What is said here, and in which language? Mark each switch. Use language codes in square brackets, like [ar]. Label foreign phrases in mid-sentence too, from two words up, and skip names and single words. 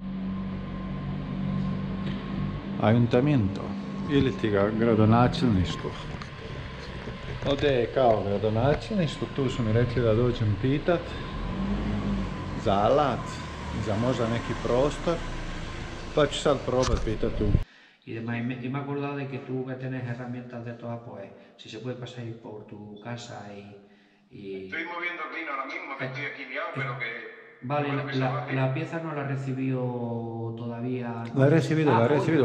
[hr] Ayuntamiento, ili ti ga gradonačelništvo. Ovdje je kao gradonačelništvo, tu su mi rekli da dođem pitat za alat, za možda neki prostor, pa ću sad probat pitat tu. [es] Y me he acordado de que tú que tienes herramientas de todas, pues si se puede pasar por tu casa y... Estoy moviendo el vino ahora mismo, que estoy aquí liado, pero que... Vale, la pieza no la he recibido todavía. La he recibido.